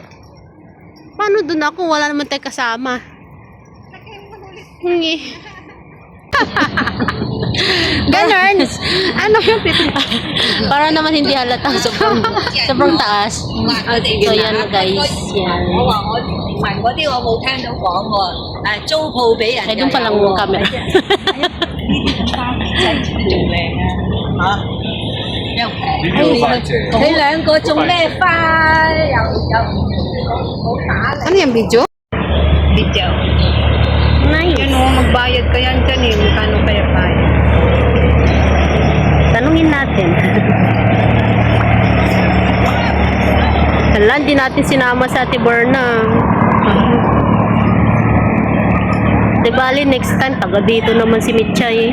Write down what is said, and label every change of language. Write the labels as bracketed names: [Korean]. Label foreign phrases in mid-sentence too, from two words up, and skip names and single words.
[Filipino] Paano doon ako? Wala naman tayo kasama. Hingi. Ganon. Ano yung Para naman hindi halata. Sobrang taas. So, yan na guys. Yan. [Cantonese] 問嗰啲我冇聽到講喎，租鋪俾人 [Filipino] Ay, doon pa lang yung camera. [Cantonese] 真係仲靚啊！嚇，又平。呢啲好快謝。你兩個種咩花？又好打嚟。 [Filipino] Ano yung video? Video. Nice. Yan o, magbayad ka yan dyan eh. Magkano kaya bayad? Tanong Tanungin natin. Hala, hindi natin sinama sa Ate Berna. Di bali, [English] next time, [Filipino] taga dito naman si Mitchay.